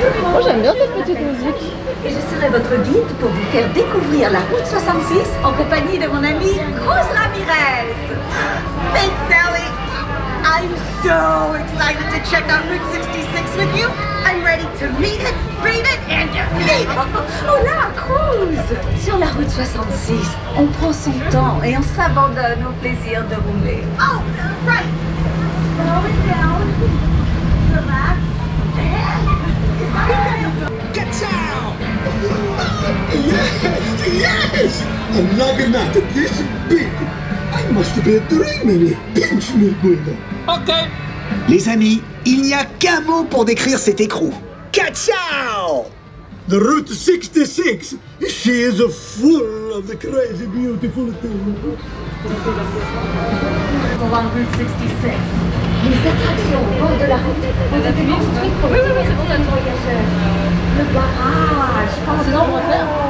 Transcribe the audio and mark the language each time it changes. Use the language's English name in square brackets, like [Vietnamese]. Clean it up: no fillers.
[French] Moi j'aime bien cette petite musique. Et je serai votre guide pour vous faire découvrir la route 66 en compagnie de mon amie Cruz Ramirez. [English] Thanks Sally. I'm so excited to check out Route 66 with you. I'm ready to meet it, read it and defeat it. [Spanish] Hola Cruz. [French] Sur la route 66, on prend son temps et on s'abandonne au plaisir de rouler. [English] Oh, right. Slow it down. Relax. Get down! Yes! I'm logging out of this big. I must be dreaming. Pinch me good. Ok. [French] Les amis, il n'y a qu'un mot pour décrire cet écrou. [Italian] Ciao! [English] The Route 66. She is full of the crazy, beautiful things. Along Route 66. [French] Les attractions au bord de la route ont été construites pour les voyageurs. Le garage, pardon. On va faire.